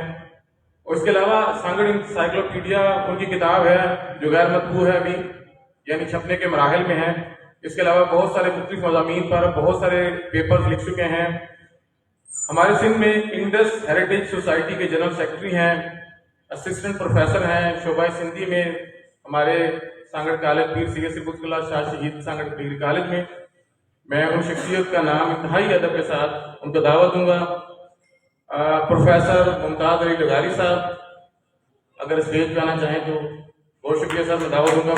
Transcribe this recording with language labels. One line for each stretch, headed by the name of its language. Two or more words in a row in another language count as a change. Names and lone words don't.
Urdu: اور اس کے علاوہ سانگھڑ انسائیکلوپیڈیا ان کی کتاب ہے جو غیر مطبوع ہے ابھی، یعنی چھپنے کے مراحل میں ہے. اس کے علاوہ بہت سارے مختلف مضامین پر بہت سارے پیپرز لکھ چکے ہیں. ہمارے سندھ میں انڈس ہیریٹیج سوسائٹی کے
English: general secretary
Urdu: ہیں,
English: assistant professor
Urdu: ہیں شعبۂ سندھی میں ہمارے سانگھڑ کالج پیر سید سبط اللہ شاہ شہید سانگھڑ ڈگری کالج میں. میں ان شخصیت کا نام انتہائی ادب کے ساتھ ان کو دعوت دوں گا. پروفیسر ممتاز علی لغاری صاحب اگر اسٹیج پہ آنا چاہیں تو بہت شکریہ صاحب، میں دعوت دوں گا.